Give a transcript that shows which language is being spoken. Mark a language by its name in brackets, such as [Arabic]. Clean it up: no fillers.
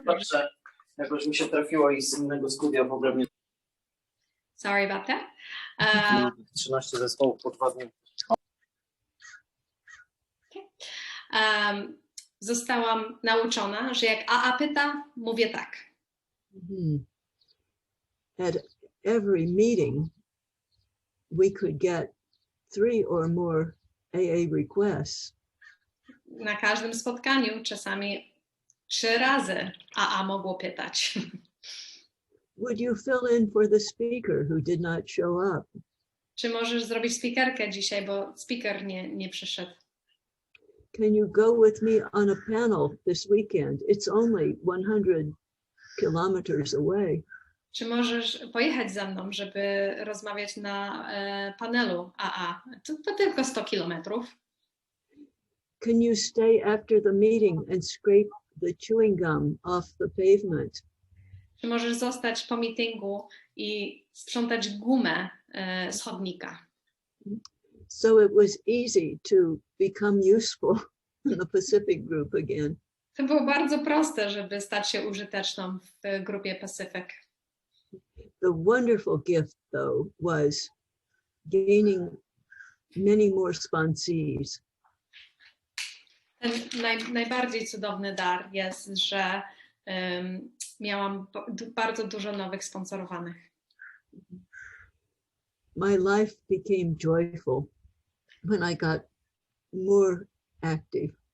[Polish] Dobrze, jakoś mi się trafiło i z innego studia w ogóle nie... [English] Sorry about that. [Polish] 13 zespołów po 2 dni. Zostałam nauczona, że jak AA pyta, mówię tak. [English] At every meeting, we could get 3 or more AA requests. [Polish] Na każdym spotkaniu czasami 3 razy AA mogło pytać. [English] Would you fill in for the speaker who did not show up? [Polish] Czy możesz zrobić speakerkę dzisiaj, bo speaker nie przyszedł. [English] Can you go with me on a panel this weekend? It's only 100 kilometers away. [Polish] Czy możesz pojechać ze mną, żeby rozmawiać na panelu AA? To tylko 100 kilometrów. [English] Can you stay after the meeting and scrape the chewing gum off the pavement? [Polish] Czy możesz zostać po meetingu i sprzątać gumę z chodnika? [English] So it was easy to become useful in the Pacific group again. [Polish] To było bardzo proste, żeby stać się użyteczną w grupie Pacific. [English] The wonderful gift, though, was gaining many more sponsees. [Polish] Ten najbardziej cudowny dar jest, że miałam bardzo dużo nowych sponsorowanych. [English] My life became joyful when I got more active.